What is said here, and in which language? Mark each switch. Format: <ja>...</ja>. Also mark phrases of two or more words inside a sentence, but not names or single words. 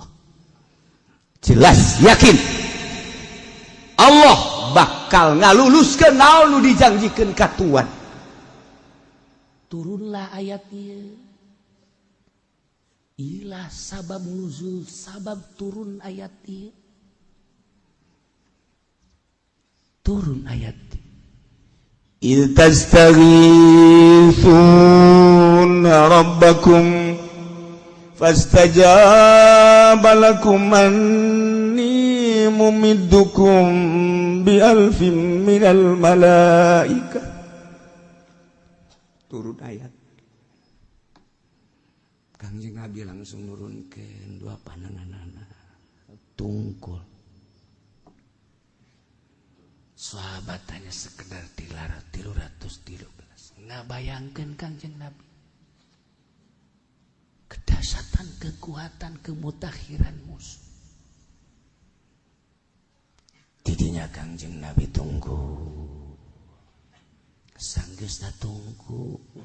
<su>Jelas yakin Allah bakal ngaluluskeun naon nu dijanjikeun ka Tuhan. Turunlah ayat ieu. Ilah</su> <ar>sabab nuzul,</ar> <su>sabab turun ayat ieu. Turun ayat ieu.</su> <ar>إذ تستغيثون ربكم فاستجاب لكم أني ممدكم بألف من الملائكة.</ar> <su>Turun ayat. Kangjeng Nabi langsung nurunkeun dua pandanganna tungkul.</su> <id>Sahabat hanya sekedar dilarang 313.</id> <su>Ngabayangkeun Kangjeng Nabi kedahsyatan, kekuatan, kemutakhiran musuh. Tidinya Kangjeng Nabi tunggu. Sanggeusna tunggu.</su>